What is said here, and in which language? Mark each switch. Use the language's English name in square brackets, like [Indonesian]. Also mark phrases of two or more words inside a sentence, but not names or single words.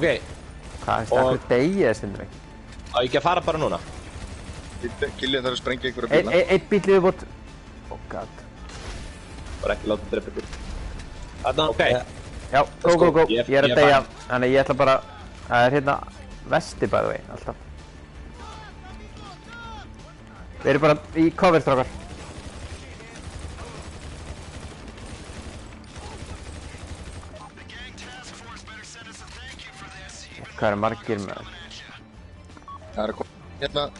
[Icelandic] Hvað er það fyrir degi eða stundum ekki? Á ekki að fara bara núna? Gillian þarf að sprengja einhverja bíla. Eitt bíl yfirbútt. [English] Oh god. [Icelandic] Bara ekki láta drepa ykkur. Þarna, ok. Já, go. Ég Ég er að deyja. Þannig ég ætla bara... Það er hérna vesti [English] by the way, [Icelandic] alltaf. Við erum bara í cover, strákar. Hvað eru margir með það? Það er að koma hérna.